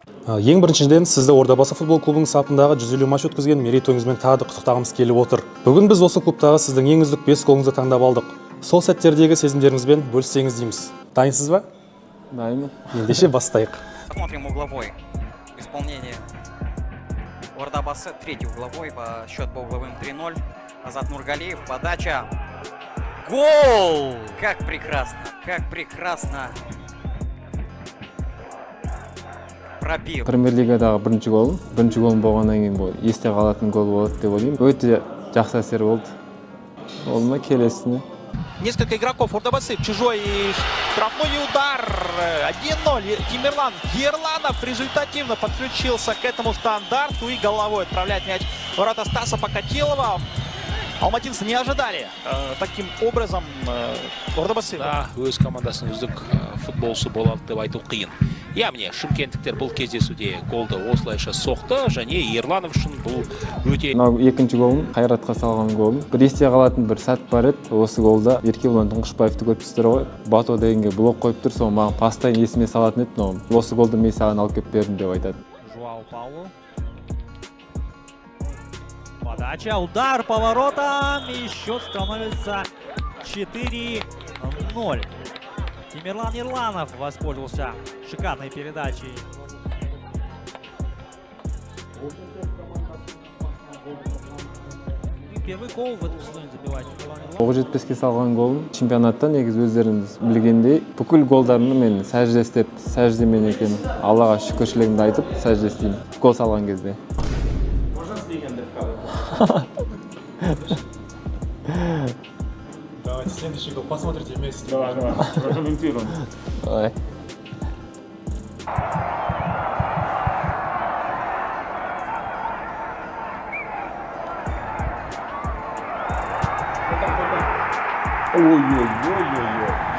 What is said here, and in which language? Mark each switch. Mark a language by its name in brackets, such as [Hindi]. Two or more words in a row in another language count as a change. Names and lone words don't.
[Kazakh] Ең біріншіден сізді Ордабасы футбол клубының сапындағы 150 матч өткізген мерейтойыңызбен тағы да құттықтағымыз келіп отыр. Бүгін біз осы клубтағы сіздің ең үздік 5 голыңызды таңдап алдық. Сол сәттердегі сезімдеріңізбен бөліссеңіз дейміз. Дайынсыз ба? Дайынмын. Ендеше бастайық. [Russian] Смотрим угловой. Исполнение Ордабасы, третий угловой, счет по угловым 3-0. Азат Нургалиев, подача. Гол! Как прекрасно, как прекрасно. Пробил. [Kazakh] Премьер-лигадағы бірінші голым болғаннан кейін бұл есте қалатын гол болады деп ойлаймын. Өте жақсы әсер болды. Олма келесіне. [Russian] Несколько игроков Ордабасы, чужой штрафной удар, 1-0, Тимирлан Ерланов результативно подключился к этому стандарту и головой отправляет мяч в ворота Стаса Покатилова. Алматинцы не ожидали таким образом Ордабасы. [Kazakh] Да, өз командасының үздік футболшы болады деп айту қиын. Яғни шымкенттіктер бұл кездесуде голды осылайша соқты, және Ерланов үшін бұл өте... Мынау екінші голым, Қайратқа салған голым. Бір есте қалатын бір сәт бар еді. Осы голда Еркебұлан Тұңғышбаевты көріпсіздер ғой. Бато дегенге блок қойып тұр, соны маған пастайын есіме салатын еді. Осы голды мен саған алып келіп бердім деп айтады. Жуау Паулу. [Russian] Подача, удар по воротам, и счет становится 4-0. Тимирлан Ерланов воспользовался шикарной передачей. Первый гол в этом сезоне забивает Тимирлан Ерланов. [Kazakh] 9-5-ке салған голым. Чемпионатта негізі өздеріңіз білгендей, бүкіл голдарымды мен сәжде істеп, сәждемен екен. Аллаға шүкіршілігімді айтып, сәжде істеймін. Гол салған кезде. [Russian] Давайте следующий гол посмотрите вместе. Давай, прокомментируем. Давай. Ой-ой-ой-ой-ой.